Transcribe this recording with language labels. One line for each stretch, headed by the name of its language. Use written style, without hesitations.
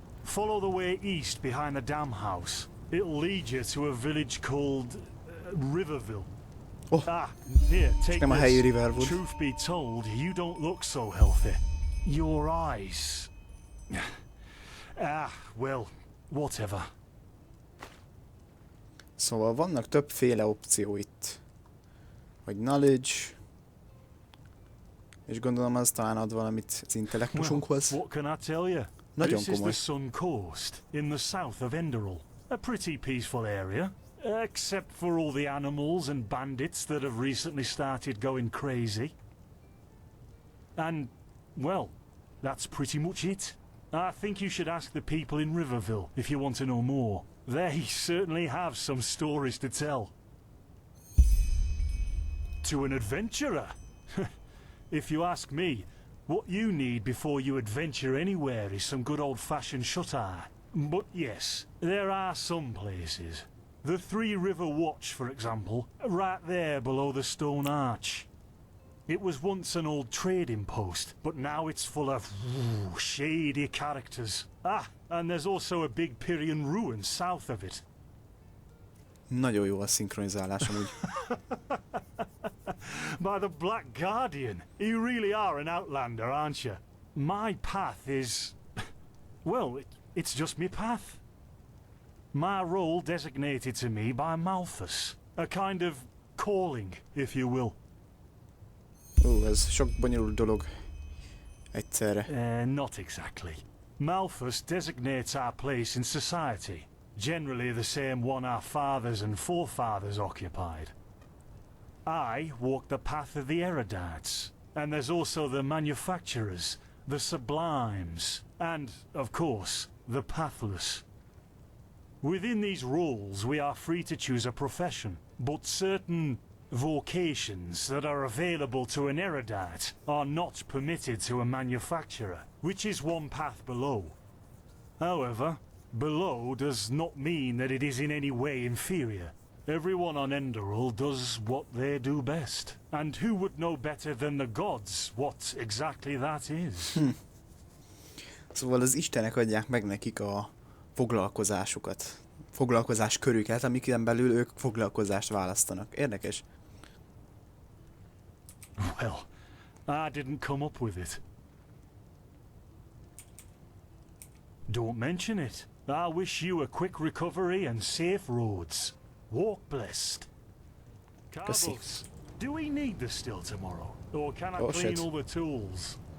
English: Follow the way east behind the dam house. It'll lead you to a village called Riverville. Oh. Here, take this. Truth be told, you don't look so healthy. Your eyes. Well, whatever.
Hungarian: Szóval vannak többféle opció itt. Vagy knowledge. És gondolom az talán ad valamit az intellektusunkhoz.
English: What can I tell you?
Hungarian: Nagyon
English: This is
Hungarian: komoly.
English: the Sun Coast, in the south of Enderal. A pretty peaceful area, except for all the animals and bandits that have recently started going crazy. And, well, that's pretty much it. I think you should ask the people in Riverville if you want to know more. They certainly have some stories to tell. To an adventurer? If you ask me, what you need before you adventure anywhere is some good old-fashioned shut-eye. But yes, there are some places. The Three River Watch, for example, right there below the stone arch. It was once an old trading post, but now it's full of shady characters. Ah, and there's also a big Pyrian ruin south of it.
Hungarian: Nagyon jó a szinkronizálás amúgy.
English: By the Black Guardian, you really are an outlander, aren't you? My path is... well, it's just me path. My role designated to me by Malthus. A kind of calling, if you will.
Hungarian: Ez sok bonyolult dolog egyszerre.
English: Not exactly. Malthus designates our place in society. Generally the same one our fathers and forefathers occupied. I walk the path of the erudites, and there's also the manufacturers, the sublimes, and, of course, the pathless. Within these roles we are free to choose a profession, but certain vocations that are available to an erudite are not permitted to a manufacturer, which is one path below. However, below does not mean that it is in any way inferior. Everyone on Enderal does what they do best. And who would know better than the gods what exactly that is?
Hungarian: Szóval az istenek adják meg nekik a foglalkozásukat. Foglalkozáskörüket, amiken belül ők foglalkozást választanak. Érdekes.
English: Well, I didn't come up with it. Don't mention it. I wish you a quick recovery and safe roads. Walk blessed. Carlos, do we need the still tomorrow? Or can I clean all the tools?